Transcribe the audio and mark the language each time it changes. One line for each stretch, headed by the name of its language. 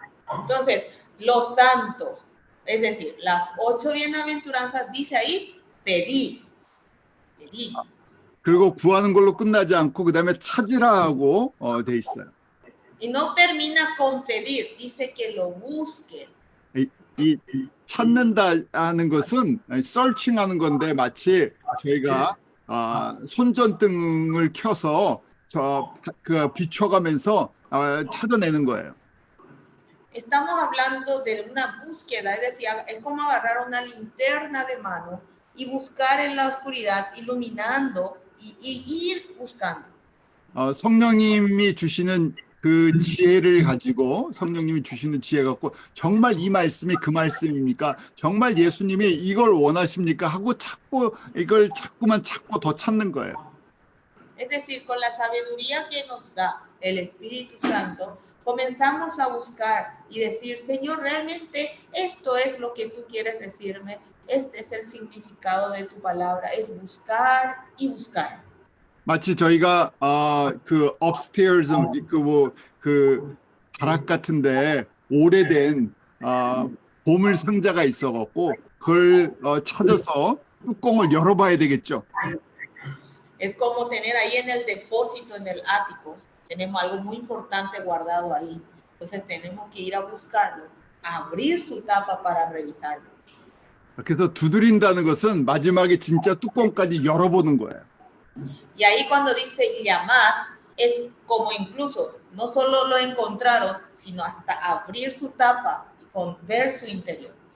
Spanish: Entonces, lo santo, es decir, las 8 bienaventuranzas dice ahí, pedid.
Korean: 그리고 구하는 걸로 끝나지 않고 그 다음에 찾으라고 돼 있어요.
Spanish: Y no termina con pedir, dice que lo busquen.
Korean: 이 찾는다 하는 것은 searching하는 건데 마치 저희가 손전등을 켜서 비춰가면서 찾아내는 거예요.
Spanish: Estamos hablando de una búsqueda, es decir, es como agarrar una linterna de mano y buscar en la oscuridad, iluminando y ir buscando.
Korean: 성령님이 주시는 그 지혜를 가지고 성령님이 주시는 지혜 갖고 정말 이 말씀이 그 말씀입니까? 정말 예수님이 이걸 원하십니까? 하고 이걸 자꾸만 찾고 더 찾는 거예요.
Spanish: Es decir, con la sabiduría que nos da el Espíritu Santo, comenzamos a buscar y decir, Señor, realmente esto es lo que tú quieres decirme, este es el significado de tu palabra, es buscar y buscar.
Korean: 마치 저희가 그 upstairs 그 다락 같은데 오래된 보물 상자가 있어갖고 그걸 찾아서 뚜껑을 열어봐야 되겠죠.
Spanish: Es como tener ahí en el depósito, en el ático, tenemos algo muy importante guardado ahí. Entonces tenemos que ir a buscarlo, abrir su tapa para revisarlo.
Korean: 그래서 두드린다는 것은 마지막에 진짜 뚜껑까지 열어보는 거예요.
Spanish: Y ahí cuando dice llamar, es como incluso no solo lo encontraron, sino hasta abrir su tapa y ver su interior.